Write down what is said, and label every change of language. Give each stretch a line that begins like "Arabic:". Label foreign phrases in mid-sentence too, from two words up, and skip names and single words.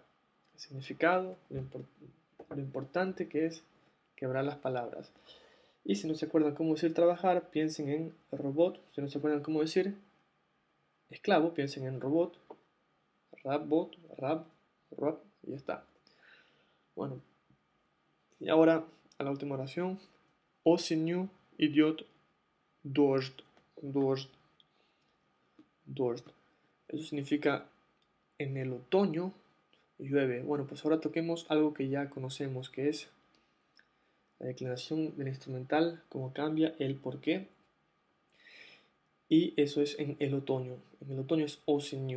Spanish: El significado, lo importante que es quebrar las palabras. Y si no se acuerdan cómo decir trabajar, piensen en robot. Si no se acuerdan cómo decir esclavo, piensen en robot. Rabot, rab, rab, y ya está. Bueno, y ahora a la última oración.
Russian: Осенью идет дождь. Дождь. Дождь.
Spanish: Eso significa en el otoño llueve. Bueno, pues ahora toquemos algo que ya conocemos, que es la declinación del instrumental, cómo cambia, el por qué. Y eso es en el otoño. En el otoño es осенью.